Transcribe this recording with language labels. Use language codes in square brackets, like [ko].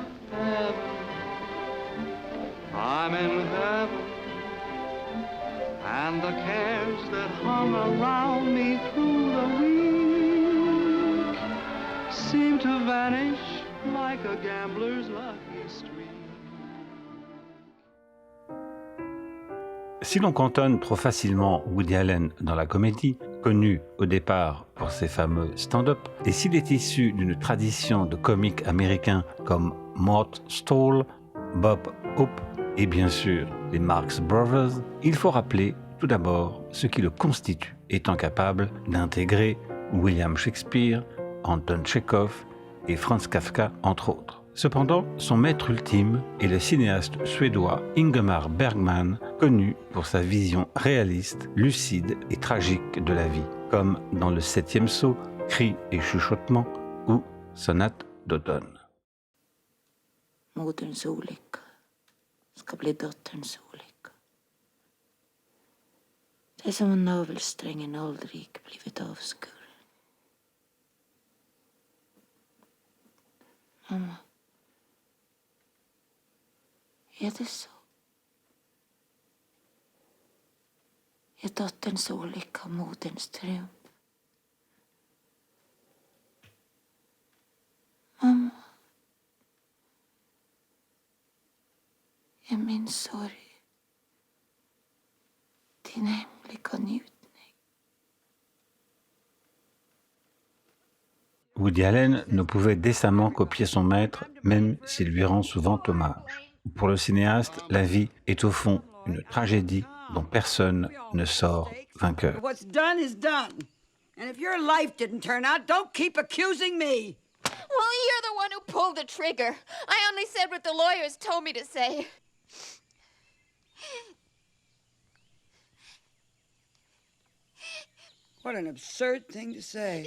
[en] Heaven, I'm in heaven, and the cares that hung around me through the week seem to vanish like a gambler's lucky streak. [fr] Si l'on cantonne trop facilement Woody Allen dans la comédie, connu au départ pour ses fameux stand-up, et s'il est issu d'une tradition de comiques américains comme Mort Stoll, Bob Hope et bien sûr les Marx Brothers, il faut rappeler tout d'abord ce qui le constitue, étant capable d'intégrer William Shakespeare, Anton Tchekhov et Franz Kafka entre autres. Cependant, son maître ultime est le cinéaste suédois Ingmar Bergman, connu pour sa vision réaliste, lucide et tragique de la vie, comme dans Le Septième Sceau, Cris et chuchotements ou Sonate d'automne. [sv] Moderns olycka ska bli dotterns olycka. Det är som om navelsträngen aldrig blivit avskuren. Mamma, är det så? Är dotterns olycka moderns triumf? Mamma, är min sorg din hemliga njutning? [fr] Woody Allen ne pouvait décemment copier son maître, même s'il lui rend souvent hommage. Pour le cinéaste, la vie est au fond une tragédie dont personne ne sort vainqueur. [en] What's done is done. And if your life didn't turn out, don't keep accusing me. Well, you're the one who pulled the trigger. I only said what the lawyers told me to say. What an absurd thing to say.